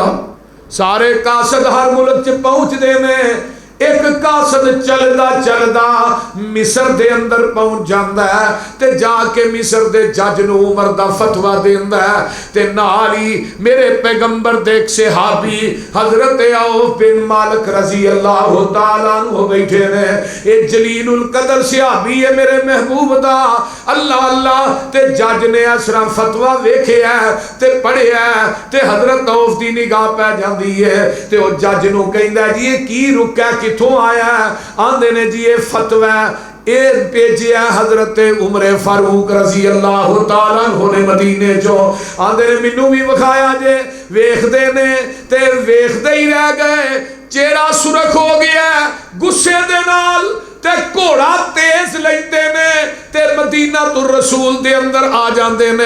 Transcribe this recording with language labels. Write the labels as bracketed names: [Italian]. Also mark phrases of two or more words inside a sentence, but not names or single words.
[Punjabi] سارے قاصد ہر ملک چ پہنچدے نے. اک قاصد چلدا چلدا مصر دے اندر پہنچ جاندا ہے تے جا کے مصر دے جج نوں عمر دا فتویٰ دیندا ہے تے نال ہی میرے پیغمبر دے اک صحابی حضرت عوف بن مالک [Arabic] رضي الله تعالى عنه [Punjabi] بیٹھے نے. یہ جلیل القدر صحابی ہے میرے محبوب دا. اللہ اللہ تے جج نے اسرا فتویٰ ویکھیا تے پڑھیا تے حضرت عوف دی نگاہ پے جاندی ہے تے او جج نوں کہندا جی یہ کی رقعہ کتھوں آیا? آندے نے جی یہ فتویٰ اے بھیجیا حضرت عمر فاروق [Arabic] رضي الله تعالى عنه [Punjabi] نے مدینے چوں. آندے نے مینوں بھی وکھایا جے۔ ویکھدے نے تے ویکھدے ہی رہ گئے، چہرہ سرخ ہو گیا غصے دے نال تے گھوڑا تیز لیندے نے تے مدینہ تو رسول دے اندر آ جاتے نے.